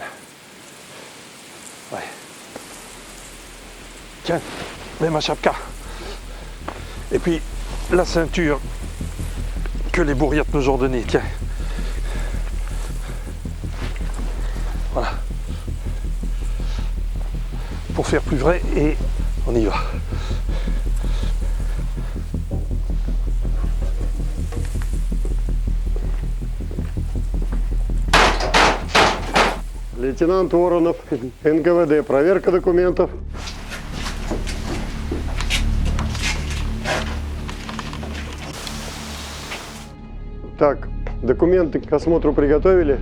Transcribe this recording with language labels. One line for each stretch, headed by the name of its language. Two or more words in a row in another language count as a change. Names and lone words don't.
French: Ouais. Tiens, mets ma chapka. Et puis la ceinture que les bourriettes nous ont donnée, tiens. Voilà. Pour faire plus vrai et on y va.
Russian: Лейтенант Воронов, НКВД, проверка документов. Так, документы к осмотру приготовили?